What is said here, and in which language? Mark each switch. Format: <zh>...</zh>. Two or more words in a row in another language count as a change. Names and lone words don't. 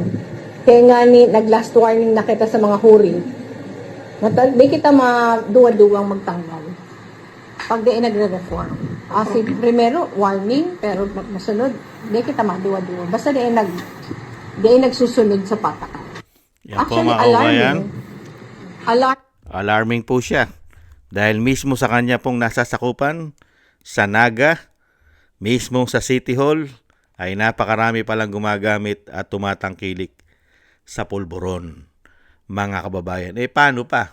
<bik>Kaya nga nag-last warning na kita sa mga huri. Di kita maduwa-duwang magtanggal. Pag di nagre-reform. Kasi primero, warning, pero masunod, di kita maduwa-duwa. Basta di nagsusunod sa patakan. Yan actually, po, alarming. Alarming po siya.</bik> <tl>Dahil mismo sa kanya pong nasasakupan, sa Naga, mismo sa City Hall, ay napakarami palang gumagamit at tumatangkilik sa pulburon. Mga kababayan, paano pa?</tl>